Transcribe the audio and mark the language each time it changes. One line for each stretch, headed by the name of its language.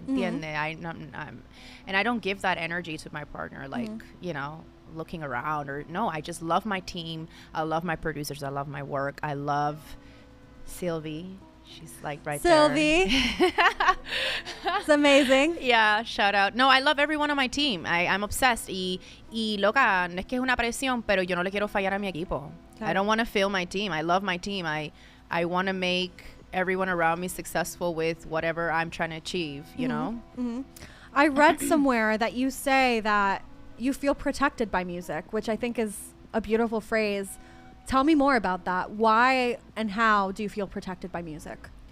English: And I don't give that energy to my partner, like, you know, looking around or no. I just love my team. I love my producers. I love my work. I love Sylvie. She's like right Sylvie. there. It's amazing. Yeah, shout out. No, I love everyone on my team. I'm obsessed.
Spanish: Y loca, no es que es una presión, pero yo no le quiero fallar a mi equipo.
English: Okay. I don't want to fail my team. I love my team. I want to make everyone around me successful with whatever I'm trying to achieve, you know? I read somewhere that you say that you feel protected by music, which I think is a beautiful phrase. Tell me more about that. Why and how do you feel protected by music?